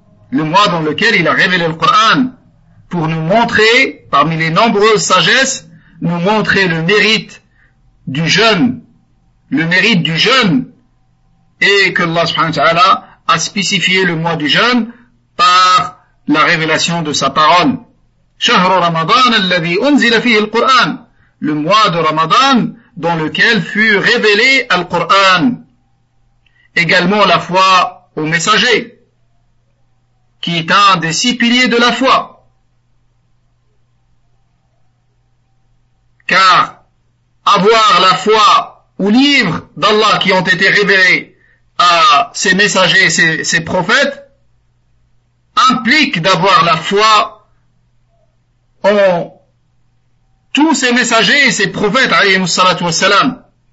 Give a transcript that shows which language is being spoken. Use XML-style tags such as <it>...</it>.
<fr>Le mois dans lequel il a révélé le Coran pour nous montrer, parmi les nombreuses sagesses, nous montrer le mérite du jeûne. Le mérite du jeûne. Et que Allah subhanahu wa ta'ala a spécifié le mois du jeûne par la révélation de sa parole.</fr> <ar>شهر رمضان الذي أنزل فيه القرآن.</ar> <fr>Le mois de Ramadan dans lequel fut révélé Al-Qur'an, également la foi au messager, qui est un des six piliers de la foi. Car avoir la foi aux livres d'Allah qui ont été révélés à ses messagers, ses prophètes, implique d'avoir la foi en tous ces messagers et ces prophètes, alayhi salatu wa salam.</fr>